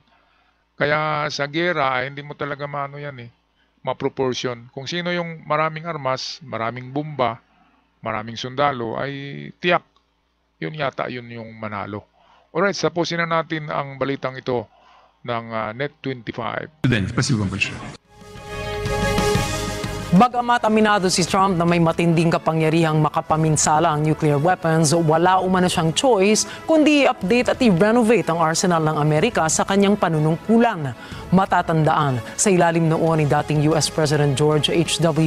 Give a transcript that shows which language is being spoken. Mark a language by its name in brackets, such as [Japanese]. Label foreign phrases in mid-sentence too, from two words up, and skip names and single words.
[Filipino] Kaya sa giyera ay hindi mo talaga ma-proportion. Kung sino yung maraming armas, maraming bomba, maraming sundalo, ay tiyak. Yun yung manalo. Alright, tapusin na natin ang balitang ito ng Net25. [Russian] Спасибо вам большое. [Filipino] Bagamat aminado si Trump na may matinding kapangyarihang makapaminsala ang [English] nuclear weapons, [Filipino] wala umano siyang choice kundi i-update at i-renovate ang arsenal ng Amerika sa kanyang panunungkulan. Matatandaan, sa ilalim noon ni dating [English] US President [Filipino] George H.W.